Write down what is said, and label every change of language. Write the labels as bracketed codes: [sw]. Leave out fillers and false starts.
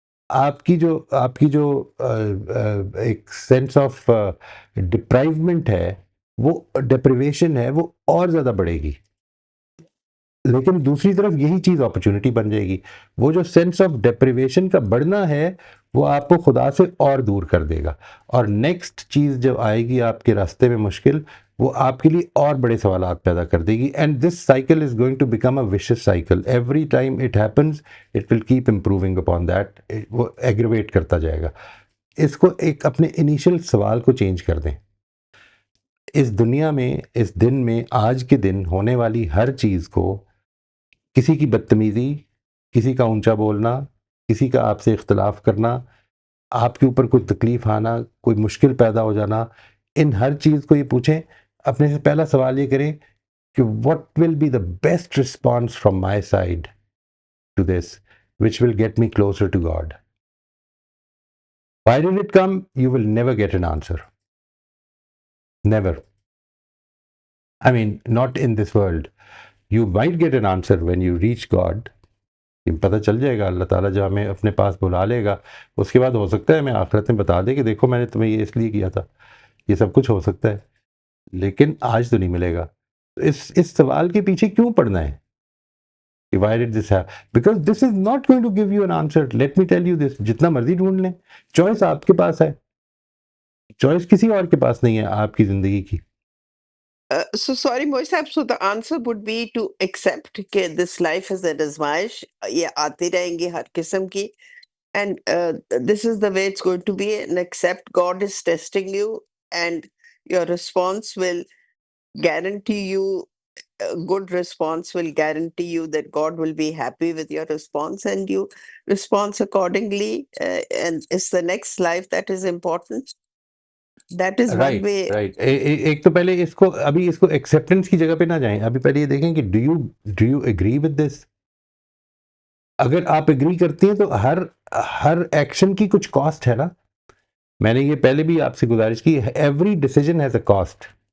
[ur] آپ کی جو ایک سینس آف ڈپرائیومنٹ ہے، وہ ڈپریویشن ہے، وہ اور زیادہ بڑھے گی. لیکن دوسری طرف یہی چیز اپرچونٹی بن جائے گی. وہ جو سینس آف ڈپریویشن کا بڑھنا ہے وہ آپ کو خدا سے اور دور کر دے گا. اور نیکسٹ چیز جو آئے گی آپ کے راستے میں مشکل، وہ آپ کے لیے اور بڑے سوالات پیدا کر دے گی. [en] And this cycle is going to become a vicious cycle. Every time it happens it will keep improving upon that. [ur] وہ ایگریویٹ کرتا جائے گا. اس کو ایک اپنے انیشیل سوال کو چینج کر دیں. اس دنیا میں، اس دن میں، آج کے دن ہونے والی ہر چیز کو، کسی کی بدتمیزی، کسی کا اونچا بولنا، کسی کا آپ سے اختلاف کرنا، آپ کے اوپر کوئی تکلیف آنا، کوئی مشکل پیدا ہو جانا، ان ہر چیز کو یہ پوچھیں، اپنے سے پہلا سوال یہ کریں کہ [en] what will be the best response from my side to this which will get me closer to God. Why did it come? You will never get an answer. Never. I mean, not in this world. You might get an answer when you reach God. [ur] پتہ چل جائے گا، اللہ تعالیٰ جو ہمیں اپنے پاس بلا لے گا، اس کے بعد ہو سکتا ہے ہمیں آخرت میں بتا دے کہ دیکھو میں نے تمہیں یہ اس لیے کیا تھا. یہ سب کچھ ہو سکتا ہے، لیکن آج تو نہیں ملے گا. اس سوال کے پیچھے کیوں پڑنا ہے کہ [en] why did this happen? Because this is not going to give you an answer. Let me tell you this. [ur] جتنا مرضی ڈھونڈ لیں، چوائس آپ کے پاس ہے، چوائس کسی اور کے پاس نہیں ہے آپ کی زندگی کی. [en] So sorry, Moisab. So the answer would be to accept that this life is an azmaish. [ur] یہ آتی رہیں گی ہر قسم کی. [en] And this is the way it's going to be. And accept God is testing you, and your response will guarantee you, a good response will guarantee you that God will be happy with your response, and you respond accordingly. And it's the next life that is important. That is one way. Right. [ur] ایک تو پہلے اس کو acceptance کی جگہ پہ نہ جائیں. ابھی پہلے یہ دیکھیں کہ [en] Do you agree with this. [ur] اگر آپ ایگری کرتے ہیں تو ہر ایکشن کی کچھ کاسٹ ہے نا. میں نے یہ پہلے بھی آپ سے گزارش کی، [en] Every decision has a cost.